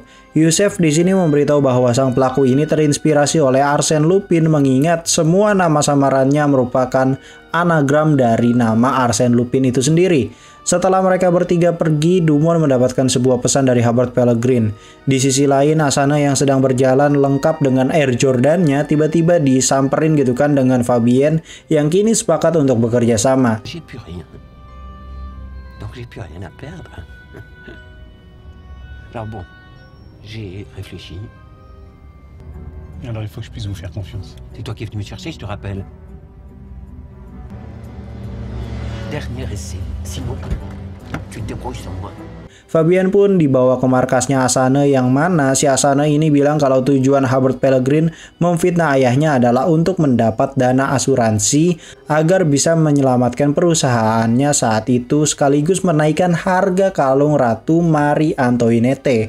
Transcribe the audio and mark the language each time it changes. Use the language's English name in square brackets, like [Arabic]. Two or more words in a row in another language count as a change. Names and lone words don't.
[Indonesian] Yusef di sini memberitahu bahwa sang pelaku ini terinspirasi oleh Arsène Lupin mengingat semua nama samarannya merupakan anagram dari nama Arsène Lupin itu sendiri. Setelah mereka bertiga pergi, Dumont mendapatkan sebuah pesan dari Hubert Pellegrin. Di sisi lain, Asane yang sedang berjalan lengkap dengan Air Jordan-nya tiba-tiba disamperin gitu kan dengan Fabien yang kini sepakat untuk bekerja sama. [French] J'ai plus rien. Donc j'ai plus rien à perdre. Alors bon, j'ai réfléchi. Alors il faut que je puisse vous faire confiance. C'est toi qui es venu me chercher, je te rappelle. Dernier essai. Sinon, tu te débrouilles sans moi. [Indonesian] Fabien pun dibawa ke markasnya Asane yang mana si Asane ini bilang kalau tujuan Hubert Pellegrin memfitnah ayahnya adalah untuk mendapat dana asuransi agar bisa menyelamatkan perusahaannya saat itu sekaligus menaikkan harga kalung Ratu Marie Antoinette.